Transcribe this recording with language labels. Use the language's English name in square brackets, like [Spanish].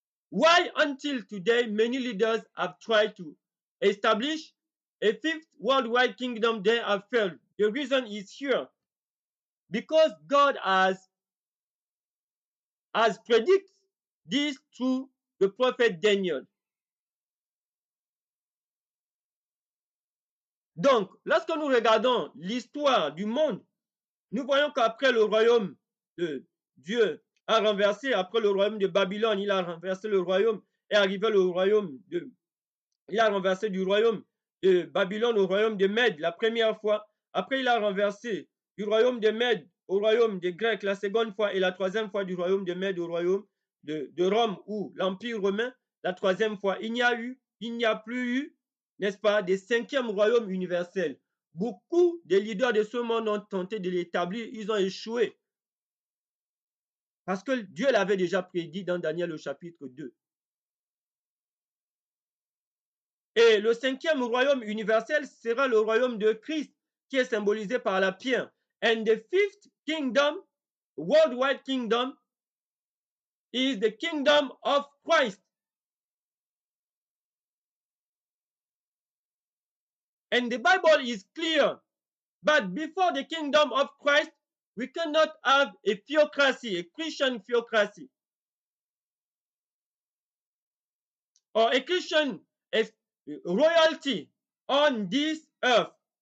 [English] Why until today many leaders have tried to establish a fifth worldwide kingdom, they have failed? The reason is here. Because God has predicted this through the prophet Daniel. [French] Donc, lorsque nous regardons l'histoire du monde, nous voyons qu'après le royaume de Dieu a renversé, après le royaume de Babylone, il a renversé le royaume et arrivé le royaume de... Il a renversé du royaume de Babylone au royaume de Mède la première fois. Après, il a renversé du royaume de Mède au royaume des Grecs la seconde fois et la troisième fois du royaume de Mède au royaume de Rome ou l'Empire romain la troisième fois. Il n'y a plus eu, n'est-ce pas, des cinquièmes royaumes universels. Beaucoup de leaders de ce monde ont tenté de l'établir, ils ont échoué. Parce que Dieu l'avait déjà prédit dans Daniel au chapitre 2. Et le cinquième royaume universel sera le royaume de Christ, qui est symbolisé par la pierre. [English] And the fifth kingdom, worldwide kingdom, is the kingdom of Christ. And the Bible is clear. But before the kingdom of Christ, we cannot have a theocracy, a Christian theocracy, or a Christian royalty on this earth.